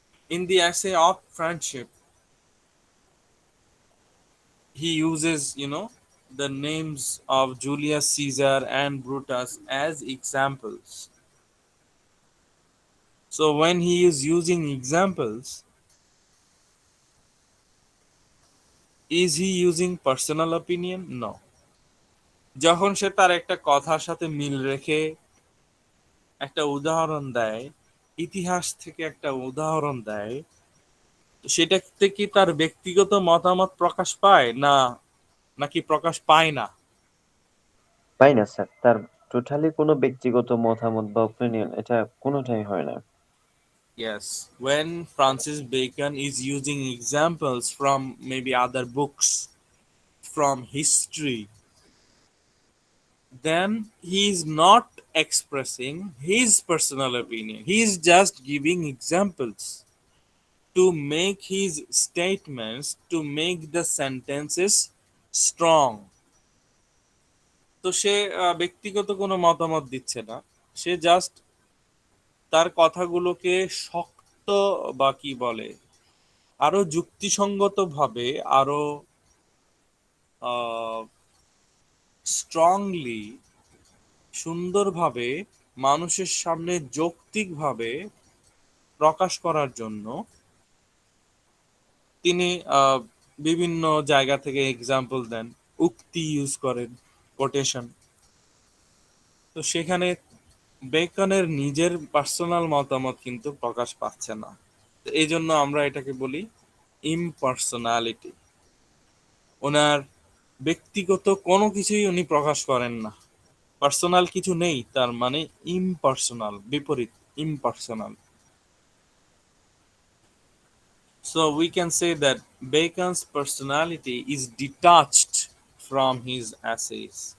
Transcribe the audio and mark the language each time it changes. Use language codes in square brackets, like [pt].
[en] In the essay of friendship, he uses, the names of Julius Caesar and Brutus as examples. So when he is using examples, is he using personal opinion? No. [bn] যখন সে তার একটা কথার সাথে মিল রেখে একটা উদাহরণ দেয়, ইতিহাস থেকে একটা উদাহরণ দেয়, তো সেটাতে কি তার ব্যক্তিগত মতামত প্রকাশ পায় না, নাকি প্রকাশ পায় না? পাই না স্যার, তার টোটালি কোনো ব্যক্তিগত মতামত বা ওপিনিয়ন এটা কোনোটাই হয় না। [en] Yes, when Francis Bacon is using examples from maybe other books, from history, then he is not expressing his personal opinion. He is just giving examples to make his statements, to make the sentences strong. [bn] তো সে ব্যক্তিগত কোনো মতামত দিচ্ছে না, সে just তার কথাগুলোকে শক্ত বা কি বলে, আরো যুক্তিসঙ্গত ভাবে, আরো স্ট্রংলি, সুন্দরভাবে মানুষের সামনে যৌক্তিকভাবে প্রকাশ করার জন্য তিনি বিভিন্ন জায়গা থেকে এক্সাম্পল দেন, উক্তি ইউজ করেন, কোটেশন। তো সেখানে বেকনের নিজের পার্সোনাল মতামত কিন্তু প্রকাশ পাচ্ছে না। তো এই জন্য আমরা এটাকে বলি ইমপার্সোনালিটি। ওনার ব্যক্তিগত কোনো কিছুই উনি প্রকাশ করেন না, পার্সোনাল কিছু নেই, তার মানে ইমপার্সোনাল, বিপরীত, impersonal. [en] So we can say that Bacon's personality is detached from his essays.